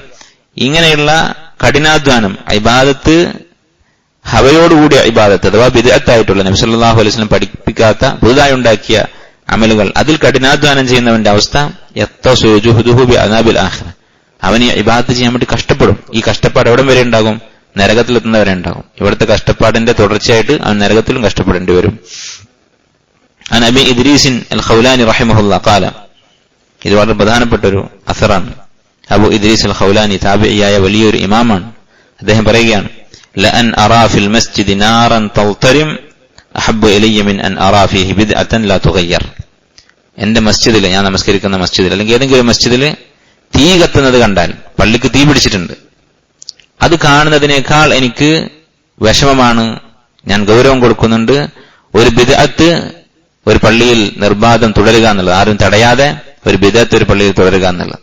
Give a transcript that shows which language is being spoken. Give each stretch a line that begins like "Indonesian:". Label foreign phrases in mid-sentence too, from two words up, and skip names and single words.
Malayalam: ഇങ്ങനെയുള്ള കഠിനാധ്വാനം, ഇബാദത്ത്, ഹവയോടുകൂടിയ ഇബാദത്ത് അഥവാ ബിദ്അത്തായിട്ടുള്ള നബി
Arabic: صلى الله عليه وسلم
Malayalam: പഠിപ്പിക്കാത്ത പുതുതായി ഉണ്ടാക്കിയ അമലുകൾ, അതിൽ കഠിനാധ്വാനം ചെയ്യുന്നവന്റെ അവസ്ഥ
Arabic: يتصل جهده بعذاب الآخرة.
Malayalam: അവൻ ഈ ഇബാദത്ത് ചെയ്യാൻ വേണ്ടി കഷ്ടപ്പെടും. ഈ കഷ്ടപ്പാട് എവിടം വരെ ഉണ്ടാകും? നരകത്തിലെത്തുന്നവരെ ഉണ്ടാകും. ഇവിടുത്തെ കഷ്ടപ്പാടിന്റെ തുടർച്ചയായിട്ട് അവൻ നരകത്തിലും കഷ്ടപ്പെടേണ്ടി വരും.
Arabic: عن أبي إدريس الخولاني رحمه الله قال,
Malayalam: ഇത് വളരെ പ്രധാനപ്പെട്ട ഒരു അസറാണ്. അബു ഇദ്രീസ് അൽ ഖൗലാനി താബിഇയായ വലിയൊരു ഇമാമാണ്. അദ്ദേഹം പറയുകയാണ്,
Arabic: لأن أرى في المسجد نارا تضطرم أحب إلي من أن أرى فيه بدعة لا تغير.
Malayalam: എന്റെ മസ്ജിദിൽ, ഞാൻ നമസ്കരിക്കുന്ന മസ്ജിദിൽ അല്ലെങ്കിൽ ഏതെങ്കിലും മസ്ജിദിൽ തീ കത്തുന്നത് കണ്ടാൽ, പള്ളിക്ക് തീ പിടിച്ചിട്ടുണ്ട്, അത് കാണുന്നതിനേക്കാൾ എനിക്ക് വിഷമമാണ്, ഞാൻ ഗൗരവം കൊടുക്കുന്നുണ്ട് ഒരു ബിദ്അത്ത് ഒരു പള്ളിയിൽ നിർബാധം തുടരുക എന്നുള്ളത്, ആരും തടയാതെ ഒരു ബിദ്അത്ത് ഒരു പള്ളിയിൽ തുടരുക എന്നുള്ളത്.